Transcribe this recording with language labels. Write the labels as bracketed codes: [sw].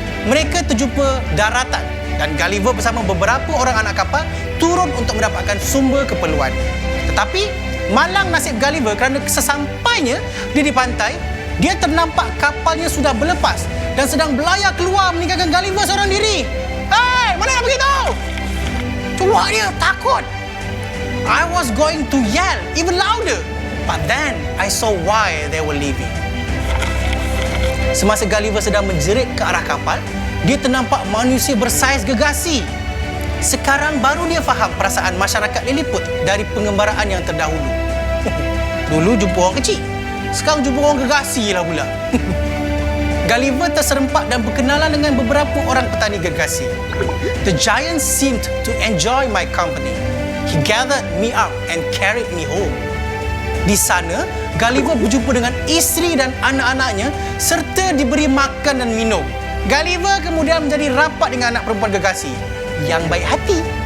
[ms] Mereka terjumpa daratan dan Gulliver bersama beberapa orang anak kapal turun untuk mendapatkan sumber keperluan. Tetapi, malang nasib Gulliver kerana sesampainya dia di pantai, dia ternampak kapalnya sudah berlepas dan sedang berlayar keluar meninggalkan Gulliver seorang diri. Hei, mana nak pergi tu? Tua dia takut. [en] I was going to yell even louder, but then I saw why they were leaving. [ms] Semasa Gulliver sedang menjerit ke arah kapal, dia ternampak manusia bersaiz gegasi. Sekarang baru dia faham perasaan masyarakat Lilliput dari pengembaraan yang terdahulu. Dulu jumpa orang kecil, sekarang jumpa orang gegasi lah pula. Gulliver terserempak dan berkenalan dengan beberapa orang petani gergasi. [en] The giant seemed to enjoy my company. He gathered me up and carried me home. [ms] Di sana, Gulliver berjumpa dengan isteri dan anak-anaknya serta diberi makan dan minum. Gulliver kemudian menjadi rapat dengan anak perempuan gergasi yang baik hati.